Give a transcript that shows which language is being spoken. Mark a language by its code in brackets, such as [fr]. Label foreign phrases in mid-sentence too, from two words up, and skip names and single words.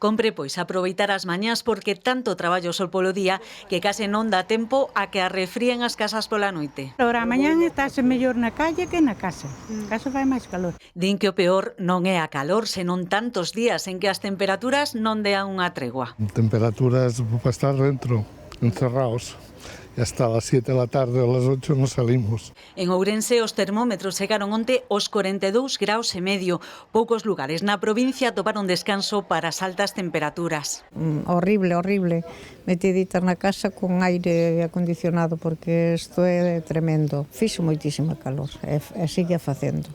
[gl] Compre, pois, aproveitar as mañás porque tanto traballo sol polo día que case non dá tempo a que arrefríen as casas pola noite. Agora, a mañán estáse mellor na calle que na casa. Na casa fai máis calor. Din que o peor non é a calor, senón tantos días en que as temperaturas non dean unha tregua. Temperaturas para estar dentro, encerrados. [es] Y hasta las 7 de la tarde o las 8 no salimos. [gl] En Ourense os termómetros chegaron onte os 42 graus e medio. Poucos lugares na provincia toparon descanso para as altas temperaturas. Horrible, horrible. Metiditas na casa con aire acondicionado porque isto é tremendo. Fixo moitísima calor e sigue facendo.